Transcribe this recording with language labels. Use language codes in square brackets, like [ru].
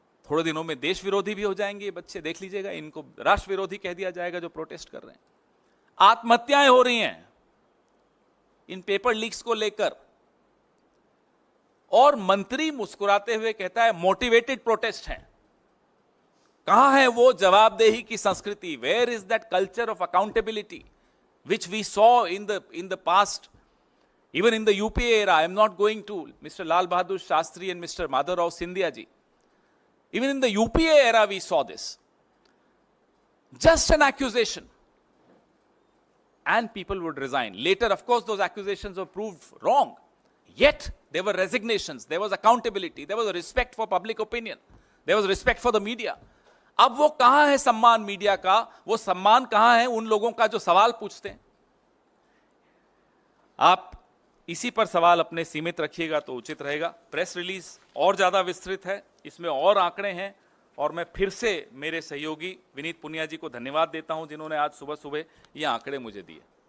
[hi] थोड़े दिनों में देश विरोधी भी हो जाएंगे ये बच्चे, देख लीजिएगा, इनको राष्ट्र विरोधी कह दिया जाएगा जो प्रोटेस्ट कर रहे हैं। आत्महत्याएं हो रही हैं इन पेपर लीक्स को लेकर, और मंत्री मुस्कुराते हुए कहता है मोटिवेटेड प्रोटेस्ट है। कहां है वो जवाबदेही की संस्कृति? [en] Where is that culture of accountability which we saw in the past, even in the UPA era? I am not going to Mr. Lal Bahadur Shastri and Mr. Madhavrao Sindhya ji. Even in the UPA era we saw this. Just an accusation and people would resign. Later, of course, those accusations were proved wrong. Yet there were resignations, there was accountability, there was a respect for public opinion, there was respect for the media. [hi] अब वो कहां है सम्मान media का? वो सम्मान कहां है उन लोगों का जो सवाल पूछते हैं? आप इसी पर सवाल अपने सीमित रखिएगा तो उचित रहेगा। प्रेस रिलीज और ज्यादा विस्तृत है, इसमें और आंकड़े हैं, और मैं फिर से मेरे सहयोगी विनीत पुनिया जी को धन्यवाद देता हूं जिन्होंने आज सुबह सुबह ये आंकड़े मुझे दिए।